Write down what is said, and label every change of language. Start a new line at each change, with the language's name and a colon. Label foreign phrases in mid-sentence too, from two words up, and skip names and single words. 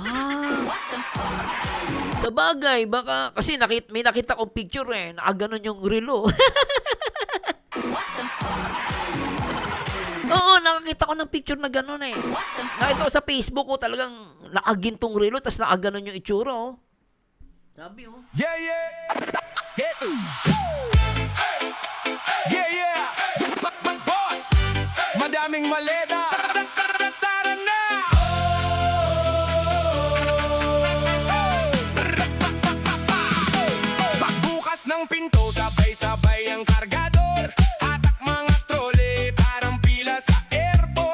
Filipino: Sabagay, baka, kasi may nakita kong picture nakaganon yung relo. Oo, nakakita ko ng picture na gano'n eh. Nakita ko sa Facebook ko talagang nakagintong relo tapos nakaganon yung itsura oh. Sabi oh.
English: Yeah, yeah. Yeah. Yeah, yeah.
Filipino: Boss, madaming maleta. Tara na. Pagbukas ng pinto, sabay-sabay ang kargador. Hatak mga trole, parang pila sa airport.